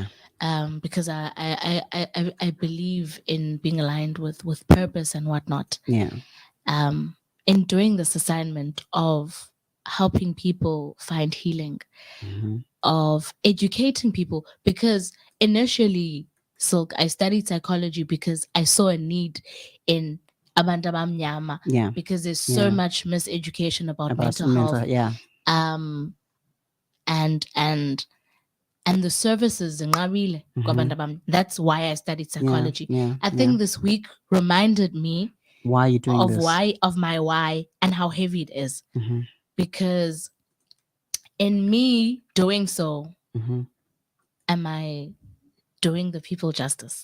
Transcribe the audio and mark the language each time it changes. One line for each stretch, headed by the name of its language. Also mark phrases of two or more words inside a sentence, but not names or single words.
English: because I believe in being aligned with purpose and whatnot. Yeah. In doing this assignment of helping people find healing, Mm-hmm. of educating people, because initially, Silk, I studied psychology because I saw a need in
Zulu: abantu abamnyama,
English: Yeah. because there's so Yeah. much miseducation about About mental mental. health, Yeah. um and the services in Nqabile
Zulu: kwabantu abam.
English: That's why I studied Yeah. psychology. Yeah. I Yeah. think this week reminded me Why are you doing of this? my why and how heavy it is, Mm-hmm. because in me doing so, Mm-hmm. am I doing the people justice?